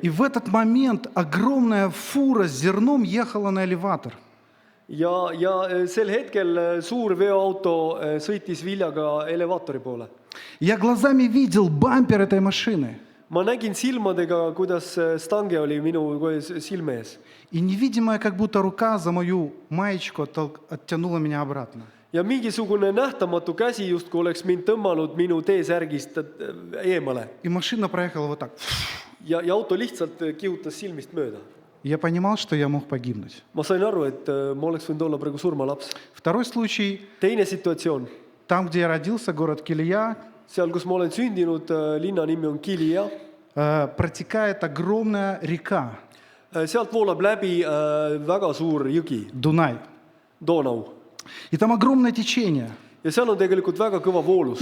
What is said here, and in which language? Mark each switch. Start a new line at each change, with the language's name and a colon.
Russian: и в этот момент огромная фура с зерном ехала на элеватор.
Estonian: ja sel hetkel suur veoauto sõitis viljaga elevaatori poole.
Russian: Я глазами видел бампер этой машины.
Estonian: Ma nägin silmadega, kuidas stange oli minu silme ees.
Russian: И невидимая как будто рука за мою маечку оттянула меня обратно.
Estonian: Ja mingisugune nähtamatu käsi justkui oleks mind tõmmanud minu teesärgist eemale.
Russian: И машина проехала вот так.
Estonian: Ja auto lihtsalt kihutas silmist mööda.
Russian: Я понимал, что я мог погибнуть.
Estonian: Ma sain aru, et ma oleks võinud olla praegu surmalaps.
Russian: Второй случай,
Estonian: Teine situatsioon.
Russian: там, где я родился, город Килия,
Estonian: Seal, kus ma olen sündinud, linna nimi on Kilija.
Russian: протекает огромная река,
Estonian: Sealt voolab läbi väga suur jõgi,
Russian: Дунай.
Estonian: Donau.
Russian: И там огромное течение
Estonian: Ja seal on tegelikult väga kõva voolus.